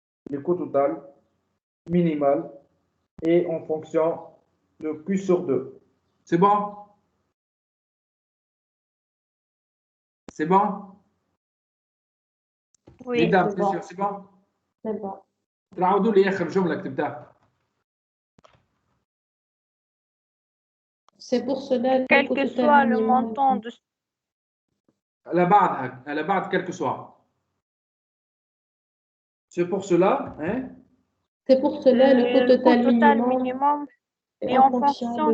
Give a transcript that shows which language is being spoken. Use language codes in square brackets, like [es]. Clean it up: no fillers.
[fr] Le coût total minimal est en fonction de Q sur 2. C'est bon? C'est bon? Oui. Mesdames, c'est sûr, c'est bon? C'est bon. [ar] تعودوا لي آخر جملة كتبتها. [fr] C'est pour cela Quel que soit le montant de... [ar] على بعد [fr] quel que soit. C'est pour cela, hein? C'est pour cela le coût total minimum est en fonction de